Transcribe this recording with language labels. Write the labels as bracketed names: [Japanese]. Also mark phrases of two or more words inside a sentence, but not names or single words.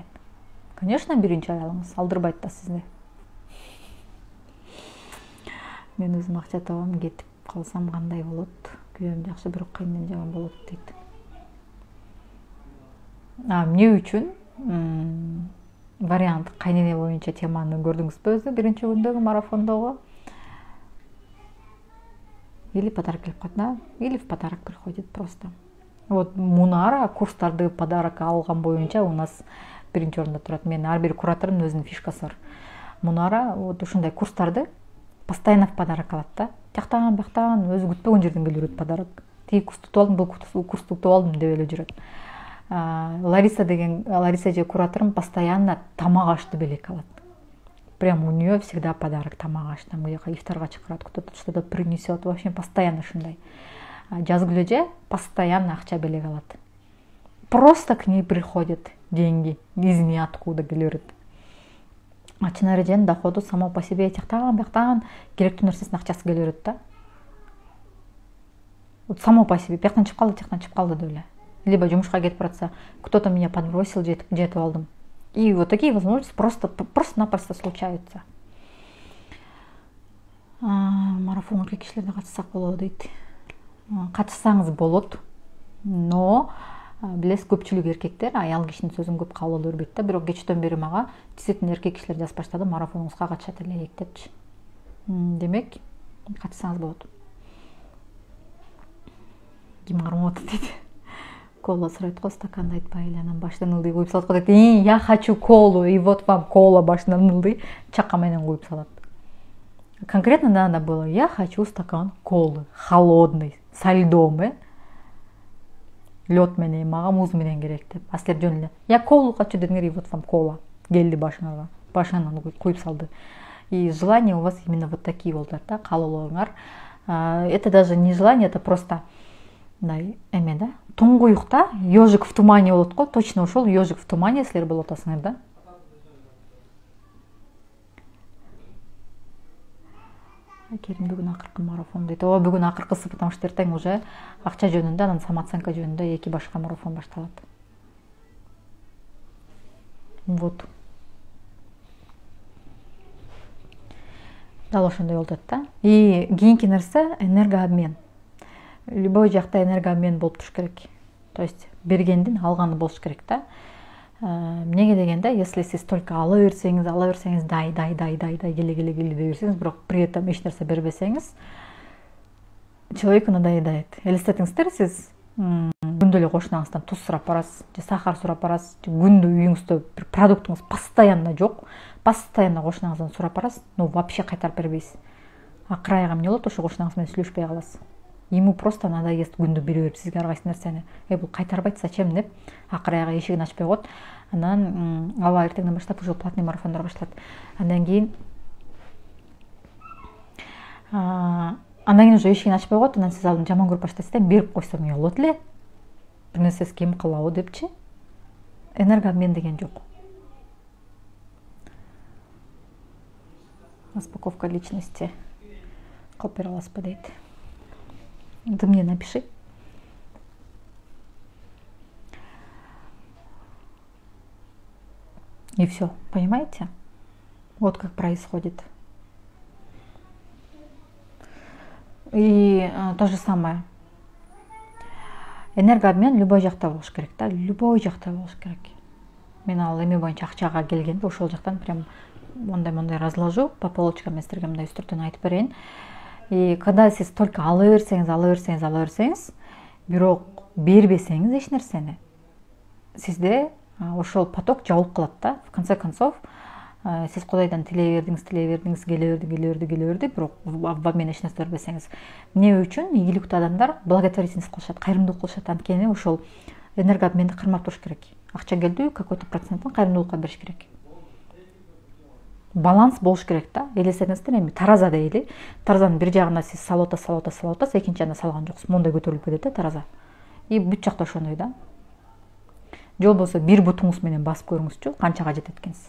[Kyrgyz] Конечно, биринчи аялыңыз алдырбайт да сизди. Мен өзүм акча табам, кетип калсам кандай болот? Күйөөм жакшы, бирок кыйындан жаман болот дейт. Эмне үчүн вариант кайнене боюнча теманы көрдүңүзбү өзү биринчи күндөгү марафондогу? [Russian] Или подарок [Kyrgyz] келип калат да, [Russian] или в подарок приходит просто. [Kyrgyz] Вот Мунара курстарды подарок алган боюнча [Russian] у нас [Kyrgyz] биринчи орунда турат. Мен ар бир куратордун өзүнүн фишкасы бар. Мунара вот ушундай курстарды [Russian] постоянно в подарок [Kyrgyz] алат да. Тияктан, бияктан өзү күтпөгөн жерден келип берет подарок. Тиги курсту утуп алдым, бул курсту утуп алдым деп эле жүрөт. Лариса же кураторум постоянно тамак ашты белек алат. [Russian] Прям у нее всегда подарок [Kyrgyz] тамак аш. [Russian] Там где-то [Kyrgyz] ифтарга чакырат, [Russian] кто-то что-то принесет. В общем, постоянно ушундай. [Kyrgyz] Жазгүлө же постоянно акча белек алат. [Russian] Просто к ней приходят деньги из ниоткуда келет. [Kyrgyz] А чынарыжен [Russian] доходу само по себе [Kyrgyz] тияктан, бияктан керектүү нерсесин акчасы келе берет да. [Russian] Вот само по себе [Kyrgyz] бияктан чыгып калды, тияктан чыгып калды деп эле. Либо жумушка кетип баратса, [Russian] кто-то меня подбросил, [Kyrgyz] жетип алдым. [Russian] И вот такие возможности просто-напросто случаются. [Kyrgyz] Марафонго кишилер да катышсак болобу дейт. Катышсаңыз болот, но Билесиз, көпчүлүк эркектер аял кишинин сөзүн көп кабыл алып бербейт да. Бирок кечтен бери мага действительно эркек кишилер жазып баштады, марафонуңузга катышат элек депчи. Демек, катышсаңыз болот. Ким кармап атат дейт. Кола сурайт го, стаканды айтпай эле, анан башынан ылдый куюп салат го дейт. [Russian] Я хочу колу, и вот вам кола, [Kyrgyz] башынан ылдый чака менен куюп салат. [Russian] Конкретно надо было: я хочу стакан колы, холодный, со льдом, лед [Kyrgyz] менен, мага муз менен керек деп. А силер жөн эле: [Russian] я колу хочу дедиңер, и вот вам кола. [Kyrgyz] Келди башынан куюп салды. [Russian] И желания у вас именно вот такие [Kyrgyz] болду да, каалоолоруңар. [Russian] Это даже не желание, это просто [Kyrgyz] мындай эме да, туңгуюкта ежик в тумане болот го, точно ошол ежик в тумане силер болуп атасыңар да. Керим бүгүн акыркы марафон дейт. Ооба, бүгүн акыркысы, [Russian] потому что [Kyrgyz] эртең уже акча жөнүндө, анан самооценка жөнүндө эки башка марафон башталат. Вот. Дал ошондой болуп атат да. И кийинки нерсе энергообмен. Любой жакта энергообмен болуп туруш керек. [Russian] То есть [Kyrgyz] бергендин алганы болуш керек да. Эмнеге дегенде, если сиз только ала берсеңиз, дай келе дей берсеңиз, бирок [Russian] при этом [Kyrgyz] эч нерсе бербесеңиз, [Russian] человек надоедает. [Kyrgyz] Элестетиңиздер, сиз күндө эле кошунаңыздан туз сурап барасыз, же сахар сурап барасыз, же күндө үйүңүздө бир продуктуңуз постоянно жок, постоянно кошунаңыздан сурап барасыз, [Russian] но вообще [Kyrgyz] кайтарып бербейсиз. Акыр айга эмне болот? Ошо кошунаңыз менен сүйлөшпөй каласыз. [Russian] Ему просто надоест [Kyrgyz] күндө бере берип сизге ар кайсы нерсени. Бул кайтарбайт, зачем деп акыр айга эшигин ачпай коет. Анан аба эртеңден баштап уже платный марафондор башталат. Андан кийин уже эшигин ачпай коет. Анан сиз аны жаман көрүп баштайсыз да, берип койсоң эмне болот эле? Бир нерсеси кем кылабы депчи. Энергообмен деген жок. [Russian] Распаковка личности. [Kyrgyz] Кылып бере аласызбы дейт. [Russian] Ты мне напиши. И все, понимаете? Вот как происходит. И то же самое. [Kyrgyz] Энергообмен любой жакта болуш керек да, любой жакта болуш керек. Мен ал эме боюнча акчага келгенде ошол жактан прям мондай [Russian] разложу по полочкам, [Kyrgyz] мен силерге мындай үстүртөн айтып берейин. [Russian] И когда [Kyrgyz] сиз только ала берсеңиз, бирок бербесеңиз эч нерсени, сизде ошол поток жабылып калат да. [Russian] В конце концов, [Kyrgyz] сиз Кудайдан келе берди, бирок [Russian] в обмен [Kyrgyz] эч нерсе бербесеңиз. Эмне үчүн ийгиликтүү адамдар благотворительность кылышат, кайрымдуулук кылышат? Анткени ошол энергообменди кармап туруш керек. Акча келди, какой-то процентин кайрымдуулукка бериш керек. Баланс болуш керек да. Элестетиңиздер, эми тараза дейли. Таразанын бир жагына сиз салып атасыз, экинчи жагына салган жоксуз. Мондай көтөрүлүп кетет да тараза. И бүт жакта ошондой да. Же болбосо бир бутуңуз менен басып көрүңүзчү, канчага жетет экенсиз.